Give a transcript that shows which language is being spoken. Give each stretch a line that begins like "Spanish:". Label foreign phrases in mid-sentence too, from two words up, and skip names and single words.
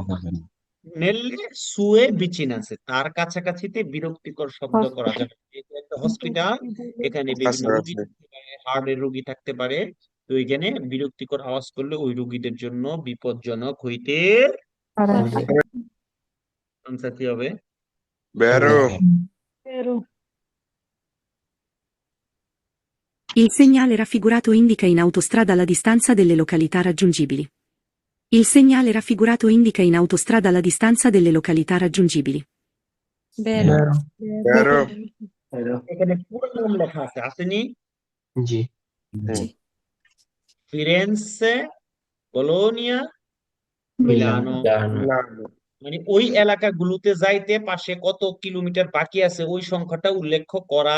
Italian: nelle sue vicinanze
Bangla: তার কাছাকাছিতে বিরক্তিকর শব্দ করা যাবে না। এটা একটা হসপিটাল, এখানে বিভিন্ন রোগী থাকতে পারে, হার্টের রোগী থাকতে পারে। তো এখানে বিরক্তিকর আওয়াজ করলে ওই রোগীদের জন্য বিপজ্জনক হইতে পারে। আনসার কি হবে?
Italian: বেরো Il segnale raffigurato indica in autostrada la distanza delle località raggiungibili. Il segnale raffigurato indica in autostrada la distanza delle località raggiungibili. বেরো
Bangla: এখানে পুরো নাম লেখা আছে, আসেনি? জি ফিরেন্সে, বলোনিয়া, মিলানো। মানে ওই এলাকাগুলোতে যাইতে পাশে কত কিলোমিটার বাকি আছে ওই সংখ্যাটা উল্লেখ করা